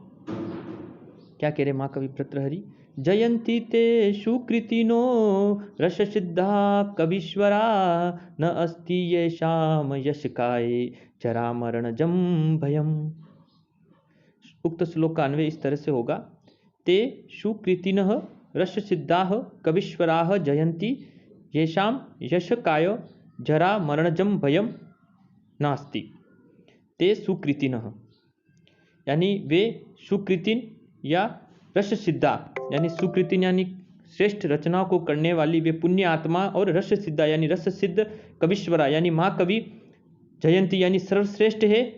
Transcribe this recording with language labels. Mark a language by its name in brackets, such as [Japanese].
[Hindi] क्या कह रहे महाकवि भर्तृहरि। [Sanskrit] जयन्ति ते सुकृतिनो रस सिद्धा कवीश्वरा न अस्ति येषां यशकाये जरा मरणजं भयम्। [Hindi] उक्त श्लोक का अन्वय इस तरह से होगा। [Sanskrit] ते सुकृतिनः रस सिद्धाः कवीश्वराः जयन्ति येषां यशकाय जरा मरणजं भयं नास्ति। [Hindi] ते सुकृतिनः यानी वे सुकृतिन या रस सिद्धा यानी सुकृतिन यानी श्रेष्ठ रचनाओं को करने वाली वे पुण्य आत्मा, और रस सिद्धा यानी रस सिद्ध कवीश्वरा यानी महाकवि जयंती यानी सर्वश्रेष्ठ है।